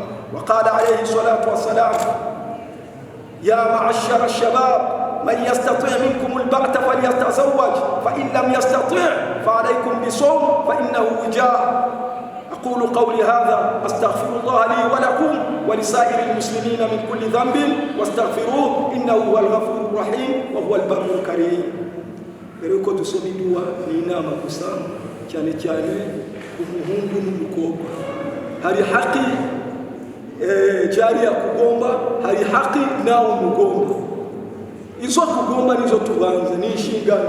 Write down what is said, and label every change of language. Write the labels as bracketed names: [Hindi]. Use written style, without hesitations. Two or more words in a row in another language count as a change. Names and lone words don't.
[Arabic] وقال عليه الصلاة والسلام يا معشر الشباب من يستطيع منكم البغة فليتزوج فإن لم يستطيع فعليكم بصوم فإنه وجاء. أقول قولي هذا أستغفر الله لي ولكم ولسائر المسلمين من كل ذنب واستغفروه إنه هو الغفور الرحيم وهو البر الكريم. [Kinyarwanda] Bereko dusoma dua ni inama gusa, cyane cyane umuhungu n'umukobwa. Hari haki jariya kugomba, hari haki nawe umugomba. Izo kugomba nizo tubanze, ni inshingano.